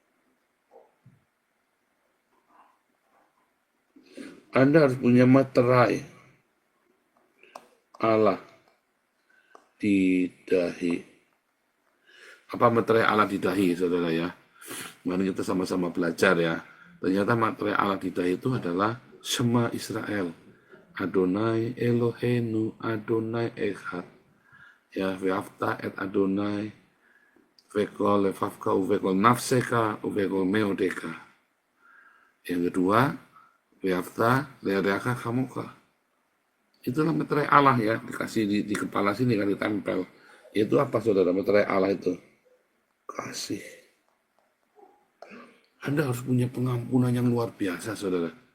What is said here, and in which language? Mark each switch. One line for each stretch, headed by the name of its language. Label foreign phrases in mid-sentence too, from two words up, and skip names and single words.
Indonesian: Anda harus punya materai Allah di dahi. Apa materai Allah di dahi, saudara ya? Mari kita sama-sama belajar ya. Ternyata materai Allah di dahi itu adalah Shema Israel.
Hebrew: אדני אלהינו אדני אחד. Ya, ואהבת את אדני בכל לבבך ובכל נפשך ובכל מאדך.
Indonesian: Yang kedua,
Hebrew: ואהבת לרעך כמוך.
Indonesian: Itulah materai Allah ya, dikasih di kepala sini kan ditempel. Itu apa saudara, materai Allah itu? Kasih. Anda harus punya pengampunan yang luar biasa saudara.